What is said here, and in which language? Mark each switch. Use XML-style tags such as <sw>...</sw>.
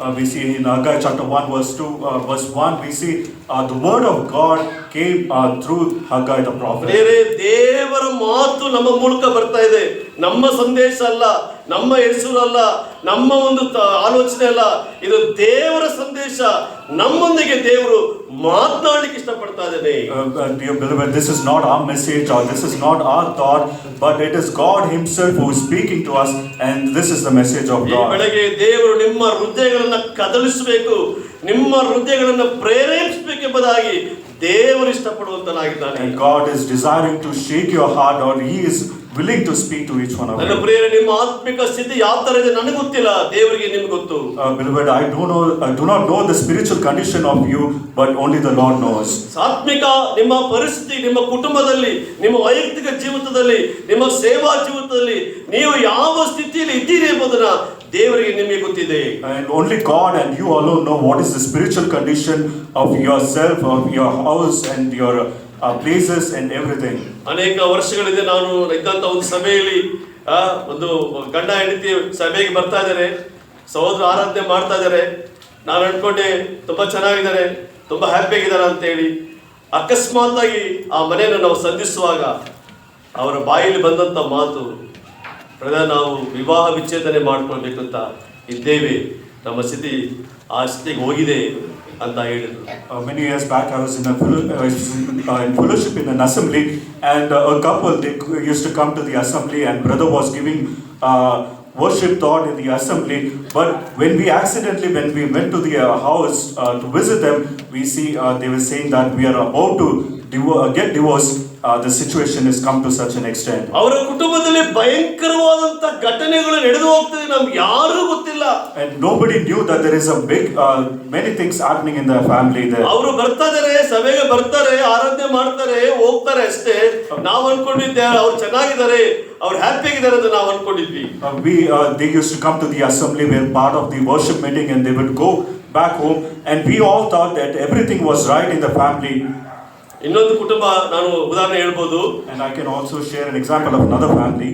<en>We see in Haggai chapter 1 verse 2 verse 1, we see the word of God came through Haggai the prophet.</en> <kn>ದೇವರ ಮಾತು ನಮ್ಮ ಮೂಲಕ ಬರ್ತಾ ಇದೆ. ನಮ್ಮ ಸಂದೇಶ ಅಲ್ಲ, ನಮ್ಮ ಹೆಸರು ಅಲ್ಲ, ನಮ್ಮ ಒಂದು ಆಲೋಚನೆ ಅಲ್ಲ, ಇದು ದೇವರ ಸಂದೇಶ. ನಮ್ಮೊಂದಿಗೆ ದೇವರು ಮಾತನಾಡಲಿಕ್ಕೆ ಇಷ್ಟಪಡ್ತಾ ಇದ್ದಾನೆ.</kn> <en>Dear beloved, this is not our message or this is not our thought, but it is God himself who is speaking to us, and this is the message of God.</en> <kn>ಈ ಬೆಳಗ್ಗೆ ದೇವರು ನಿಮ್ಮ ಹೃದಯಗಳನ್ನು ಕದಲಿಸಬೇಕು, ನಿಮ್ಮ ಹೃದಯಗಳನ್ನು ಪ್ರೇರೇಪಿಸಬೇಕು ಎಂಬುದಾಗಿ ದೇವರು ಇಷ್ಟಪಡುವಂತನಾಗಿದ್ದಾನೆ.</kn> <en>And God is desiring to shake your heart, or he is willing to speak to each one of you.</en> <kn>ನನ್ನ ಪ್ರಿಯರೇ, ನಿಮ್ಮ ಆತ್ಮಿಕ ಸ್ಥಿತಿ ಯಾವ ತರ ಇದೆ ನನಗೆ ಗೊತ್ತಿಲ್ಲ, ದೇವರಿಗೆ ನಿಮಗೆ ಗೊತ್ತು.</kn> <en>Beloved, I do not know the spiritual condition of you, but only the Lord knows.</en> <kn>ಆತ್ಮಿಕ ನಿಮ್ಮ ಪರಿಸ್ಥಿತಿ, ನಿಮ್ಮ ಕುಟುಂಬದಲ್ಲಿ, ನಿಮ್ಮ ವೈಯಕ್ತಿಕ ಜೀವಿತದಲ್ಲಿ, ನಿಮ್ಮ ಸೇವಾ ಜೀವಿತದಲ್ಲಿ ನೀವು ಯಾವ ಸ್ಥಿತಿಯಲ್ಲಿ ಇದ್ದೀರಿ ಎಂಬುದನ್ನ ದೇವರಿಗೆ ನಿಮಗೆ ಗೊತ್ತಿದೆ.</kn> <en>And only God and you alone know what is the spiritual condition of yourself, of your house and your places and everything.</en> <kn>ಅನೇಕ ವರ್ಷಗಳಿಂದ ನಾನು ಇದ್ದಂತ ಒಂದು ಸಭೆಯಲ್ಲಿ ಒಂದು ಗಂಡ ಹೆಂಡತಿ ಸಭೆಗೆ ಬರ್ತಾ ಇದ್ದಾರೆ, ಸಹೋದರ ಆರಾಧನೆ ಮಾಡ್ತಾ ಇದ್ದಾರೆ. ನಾನು ಅನ್ಕೊಂಡೆ ತುಂಬಾ ಚೆನ್ನಾಗಿದ್ದಾರೆ, ತುಂಬಾ ಹ್ಯಾಪಿ ಆಗಿದ್ದಾರೆ ಅಂತ ಹೇಳಿ. ಅಕಸ್ಮಾತ್ ಆಗಿ ಆ ಮನೆಯನ್ನು ನಾವು ಸಂಧಿಸುವಾಗ ಅವರ ಬಾಯಲ್ಲಿ ಬಂದಂತ ಮಾತು, ಬ್ರದರ್, ನಾವು ವಿವಾಹ ವಿಚ್ಛೇದನೆ ಮಾಡ್ಕೊಳ್ಬೇಕು ಅಂತ ಇದ್ದೇವೆ, ನಮ್ಮ ಸ್ಥಿತಿ ಆ ಸ್ಥಿತಿಗೆ ಹೋಗಿದೆ ಅಂತ ಹೇಳಿದ್ರು.</kn> <en>Many years back, I was in in fellowship in an assembly, and a couple, they used to come to the assembly, and brother was giving worship thought in the assembly. But when we went to the house to visit them, we see they were saying that we are about to get divorced. The situation has come to such an extent.</en> <kn>ಅವರ ಕುಟುಂಬದಲ್ಲಿ ಭಯಂಕರವಾದಂತ ಘಟನೆಗಳು ನಡೆದು ಹೋಗ್ತದೆ, ನಮ್ಗೆ ಯಾರೂ ಗೊತ್ತಿಲ್ಲ.</kn> <en>And nobody knew that there is a big many things happening in the family there.</en> <kn>ಅವರು ಬರ್ತಾ ಇದಾರೆ, ಸಭೆಗೆ ಬರ್ತಾರೆ, ಆರಾಧನೆ ಮಾಡ್ತಾರೆ, ಹೋಗ್ತಾರೆ ಅಷ್ಟೇ. ನಾವು ಅನ್ಕೊಂಡಿದ್ದೆ ಅವ್ರು ಚೆನ್ನಾಗಿದ್ದಾರೆ, ಅವ್ರು ಹ್ಯಾಪಿ ಆಗಿದ್ದಾರೆ ಅಂತ ನಾವು ಅನ್ಕೊಂಡಿದ್ವಿ.</kn> <en>They used to come to the assembly, were part of the worship meeting, and they would go back home, and we all thought that everything was right in the family.</en> <kn>ಇನ್ನೊಂದು ಕುಟುಂಬ ನಾನು ಉದಾಹರಣೆ ಹೇಳ್ಬೋದು.</kn> <en>And I can also share an example of another family.</en>